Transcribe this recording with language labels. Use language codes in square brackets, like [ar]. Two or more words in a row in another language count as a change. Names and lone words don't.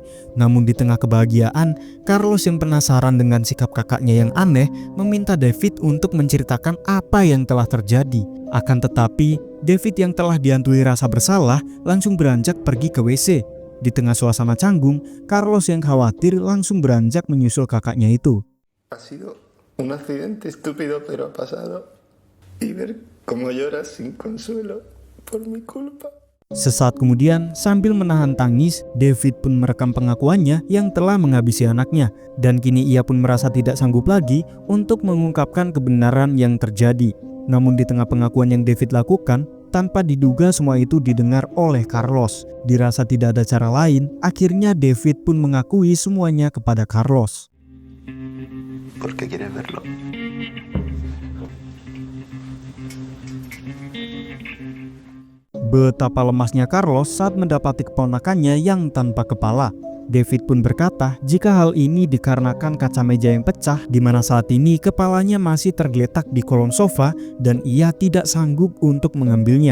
[id] Namun di tengah kebahagiaan, Carlos yang penasaran dengan sikap kakaknya yang aneh meminta David untuk menceritakan apa yang telah terjadi. Akan tetapi, David yang telah dihantui rasa bersalah langsung beranjak pergi ke WC. Di tengah suasana canggung, Carlos yang khawatir langsung beranjak menyusul kakaknya itu. [es] Ha sido un accidente estúpido pero ha pasado. Y ver cómo lloras sin consuelo por mi culpa. [id] Sesaat kemudian, sambil menahan tangis, David pun merekam pengakuannya yang telah menghabisi anaknya. Dan kini ia pun merasa tidak sanggup lagi untuk mengungkapkan kebenaran yang terjadi. Namun di tengah pengakuan yang David lakukan, tanpa diduga semua itu didengar oleh Carlos. Dirasa tidak ada cara lain, akhirnya David pun mengakui semuanya kepada Carlos. [es] ¿Por qué quieres verlo? [id] Betapa lemasnya Carlos saat mendapati keponakannya yang tanpa kepala. David pun berkata jika hal ini dikarenakan kaca meja yang pecah, di mana saat ini kepalanya masih tergeletak di kolong sofa dan ia tidak sanggup untuk mengambilnya.